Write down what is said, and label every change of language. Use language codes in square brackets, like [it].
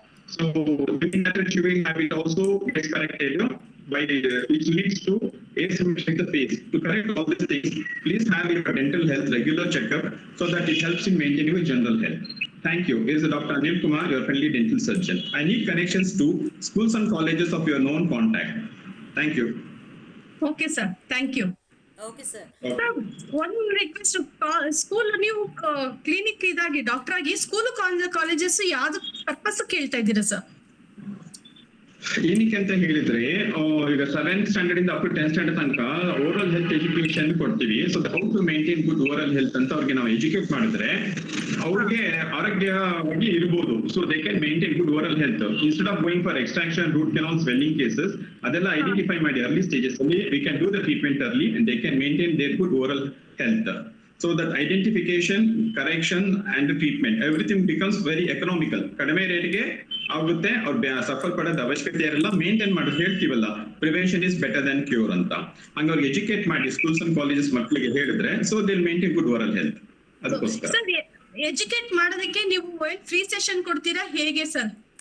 [en] So within that chewing habit also gets corrected by which leads to asymmetry in the face. To correct all these things, please have your dental health regular checkup so that it helps in maintaining your general health. Thank you. This is Dr. Anil Kumar, your friendly dental surgeon. I need connections to schools and colleges of your known contact. Thank you. Okay, sir. Thank you. [kn] Okay sir. [en] Sir, one request, [kn] school ನೀವು clinic ಇದಾಗಿ doctor ಆಗಿ school colleges ಯಾವ್ದು purpose ಕೇಳ್ತಾ ಇದ್ದೀರಾ sir? ಏನಕ್ಕೆ ಅಂತ ಹೇಳಿದ್ರೆ ಈಗ 7th ಸ್ಟ್ಯಾಂಡರ್ಡ್ ಇಂದ ಅಪ್ ಟು 10th ಸ್ಟ್ಯಾಂಡರ್ಡ್ ತನಕ ಓರಲ್ ಹೆಲ್ತ್ ಎಜುಕೇಶನ್ ಕೊಡ್ತೀವಿ. [en] so how to maintain good oral health [kn] ಅಂತ ಅವ್ರಿಗೆ ನಾವು ಎಜುಕೇಟ್ ಮಾಡಿದ್ರೆ ಅವ್ರಿಗೆ ಆರೋಗ್ಯವಾಗಿ ಇರ್ಬೋದು. [en] so they can maintain good oral health instead of going for extraction, root canal, swelling cases [kn] ಅದೆಲ್ಲ ಐಡೆಂಟಿಫೈ ಮಾಡಿ [en] Early stages ಅಲ್ಲಿ we can do the treatment early and they can maintain their good oral health. So that identification, correction and treatment, everything becomes very economical. [kn] ಕಡಿಮೆ ರೇಟ್ಗೆ ಆಗುತ್ತೆ. ಅವ್ರು suffer ಪಡೋದು ಅವಶ್ಯಕತೆ ಇರಲ್ಲ. Maintain ಮಾಡೋದು ಹೇಳ್ತೀವಲ್ಲ, [en] prevention is better than cure [kn] ಅಂತ. ಹಂಗ ಅವ್ರಿಗೆ ಎಜುಕೇಟ್ ಮಾಡಿ ಸ್ಕೂಲ್ಸ್ ಅಂಡ್ ಕಾಲೇಜಸ್ ಮಕ್ಕಳಿಗೆ ಹೇಳಿದ್ರೆ [en] So they maintain good oral health. [kn] ಅದಕ್ಕೋಸ್ಕರ ಸರ್, ಎಜುಕೇಟ್ ಮಾಡೋದಕ್ಕೆ ನೀವು ಫ್ರೀ ಸೆಷನ್ ಕೊಡ್ತೀರಾ ಹೇಗೆ ಸರ್?